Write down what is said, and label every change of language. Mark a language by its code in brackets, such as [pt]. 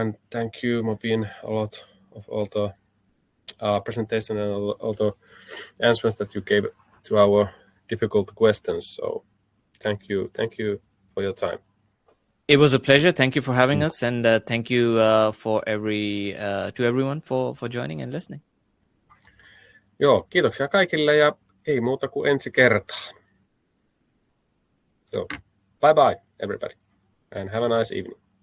[en] And thank you, Mobeen, a lot of all the presentation and all the answers that you gave to our difficult questions. So thank you for your time. It was a pleasure. Thank you for having us, and thank you to everyone for joining and listening. [fi] Joo, kiitoksia kaikille ja ei muuta kuin ensi kertaan. [en] So, bye bye everybody and have a nice evening.